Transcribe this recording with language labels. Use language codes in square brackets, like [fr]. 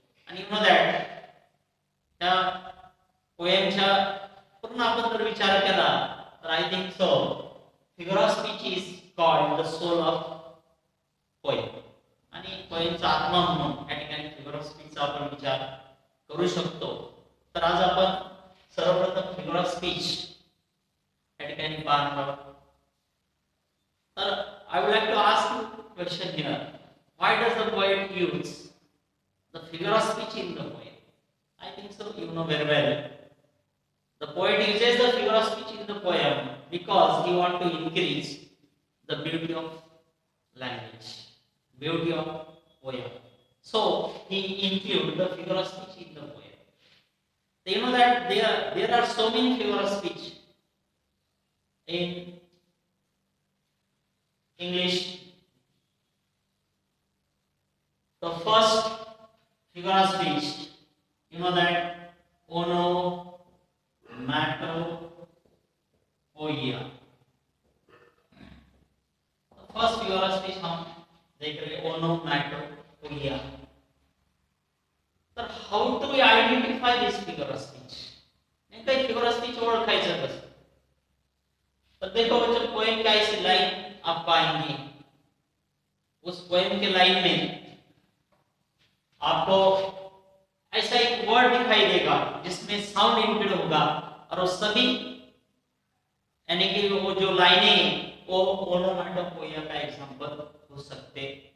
[mr] आणि [en] you know that [mr] त्या पोएमच्या पूर्ण आपण जर विचार केला तर [en] I think so figure of speech is called the soul of poem [mr] आणि पोएमचा आत्मा म्हणून या ठिकाणी फिगर ऑफ स्पीचचा आपण विचार करू शकतो. तर आज आपण सर्वप्रथम फिगर ऑफ स्पीच या ठिकाणी पाहणार आहोत. [en] तर I would like to ask you question here, why does the poet use the figure of speech in the poem? I think so you know very well. The poet uses the figure of speech in the poem because he want to increase the beauty of language, beauty of poem. So he include the figure of speech in the poem. So you know that there are so many figure of speech in English. The first figure of speech, you know that onomatopoeia. The first figure of speech [hi] हम देख रहे हैं [en] onomatopoeia. तर how do we identify this figure of speech? [mr] नेमका [hi] figure of speech [mr] ओळखायचं कसं? तर [hi] देखो बच्चों, पोएम का इस लाइन आप पाएंगे. उस पोएम के लाइन में आपको ऐसा एक वर्ड दिखाई देगा जिसमें साउंड इंक्लूड होगा और वो सभी यानी कि वो जो लाइनें वो ओनोमेटोपोइया का एग्जांपल हो सकते.